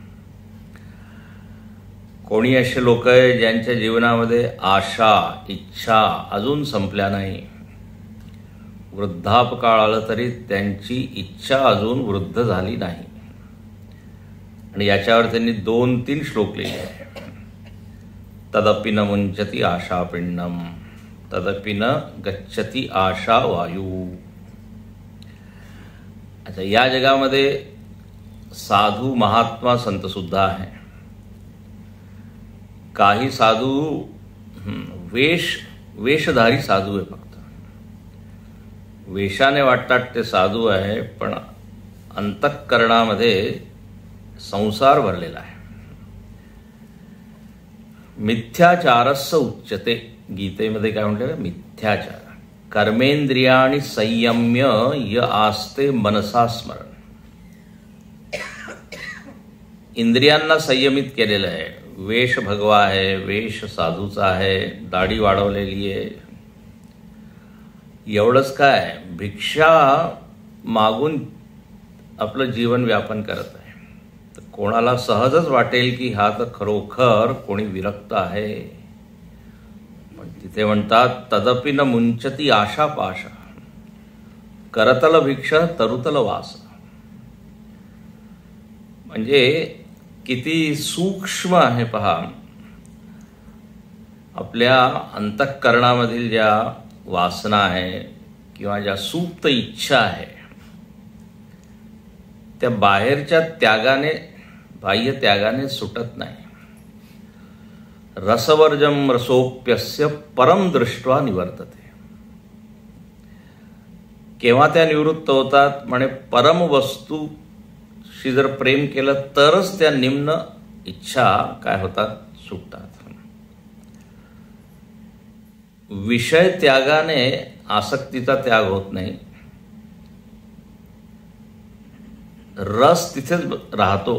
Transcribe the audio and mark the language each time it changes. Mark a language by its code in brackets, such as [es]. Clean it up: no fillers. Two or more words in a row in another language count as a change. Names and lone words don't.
[mr] कोणी असे लोक आहे ज्यांच्या जीवनामध्ये आशा इच्छा अजून संपल्या नाही, वृद्धापकाळ आलं तरी त्यांची इच्छा अजून वृद्ध झाली नाही। आणि याच्यावर त्यांनी 2-3 श्लोक लिहिले आहे। [sa] तदपि न मुंचति आशा पिंडम तदपि न गच्छति आशा वायू। [mr] अच्छा, या जगामध्ये साधू महात्मा संत सुद्धा आहे। काही साधू वेशधारी साधू आहे, फक्त वेशाने वाटतात ते साधू आहे, पण अंतःकरणामध्ये संसार भरलेला आहे। [sa] मिथ्याचारस्य उच्यते, [mr] गीतेमध्ये काय म्हटलं, मिथ्याचार। [sa] कर्मेंद्रियाणि संयम्य य आस्ते मनसा स्मरण। [mr] इंद्रियांना संयमित केलेलं आहे। वेश भगवा आहे, वेश साधूचा आहे, दाढी वाढवलेली आहे, एवढंच काय भिक्षा मागून आपलं जीवन व्यापन करत आहे। तर कोणाला सहजच वाटेल की हा तर खरोखर कोणी विरक्त आहे, पण तिथे म्हणतात [sa] तदपि न मुंचती आशा पाशा करतल भिक्षा तरुतल वास। [mr] म्हणजे किती सूक्ष्म आहे पहा, आपल्या अंतःकरणामधील ज्या वासना आहे किंवा ज्या सुप्त इच्छा आहे त्या बाहेरच्या त्यागाने, बाह्य त्यागाने सुटत नाही। [sa] रसवर्जम रसोप्यस्य परम दृष्ट्वा निवर्तते। [mr] केव्हा त्या निवृत्त होतात म्हणे, परम वस्तूशी जर प्रेम केलं तरच त्या निम्न इच्छा काय होतात, सुटतात। विषय त्यागाने आसक्तीचा त्याग होत नाही, रस तिथेच राहतो।